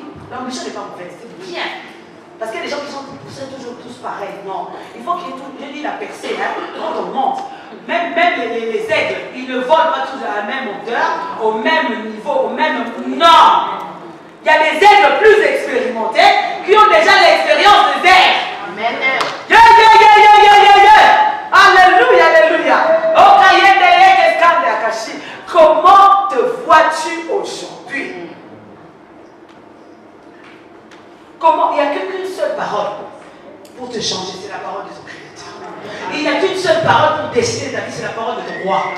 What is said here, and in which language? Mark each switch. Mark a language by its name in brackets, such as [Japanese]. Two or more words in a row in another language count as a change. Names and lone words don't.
[French] L'ambition n'est pas mauvaise, c'est bien. Parce qu'il y a des gens qui sont toujours tous pareils. Non. Il faut qu'il y ait tout. Je dis la percée, hein, quand on monte. Même les aigles, ils ne volent pas tous à la même hauteur, au même niveau, au même. Non! Il y a des aigles plus expérimentés qui ont déjà l'expérience des airs. Amen. [English] Yeah, yeah, yeah, yeah, yeah, yeah, yeah. [French] Alléluia, alléluia. Oh, comment te vois-tu aujourd'hui? Comment? Il n'y a qu'une seule parole pour te changer, c'est la parole de ton Créateur. Il n'y a qu'une seule parole pour décider ta vie, c'est la parole de ton roi.